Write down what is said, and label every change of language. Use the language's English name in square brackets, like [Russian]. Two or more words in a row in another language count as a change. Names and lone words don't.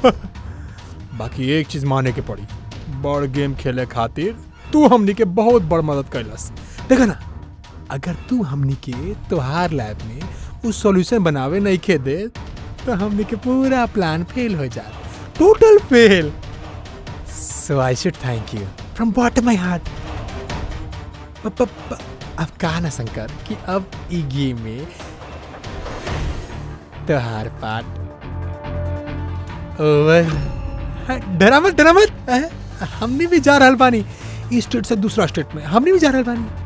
[Bhojpuri] बाकी एक चीज माने के पड़ी, बड़ गेम खेले खातिर तू हमनी के बहुत बड़ मदद कैलस। देखा ना, अगर तू हमनी के तोहार लैब में उस सॉल्यूशन बनावे नहीं खे दे तो हमनी के पूरा प्लान फेल हो जाए, [English] total fail. So I should thank you from bottom my heart. [Bhojpuri] अब कहा ना शंकर कि अब ई गेम में तोहार [English] part over. [Bhojpuri] डरा मत डरा मत, हमने भी जा रहल बानी इस स्टेट से दूसरा स्टेट में, हमने भी जा रहल बानी।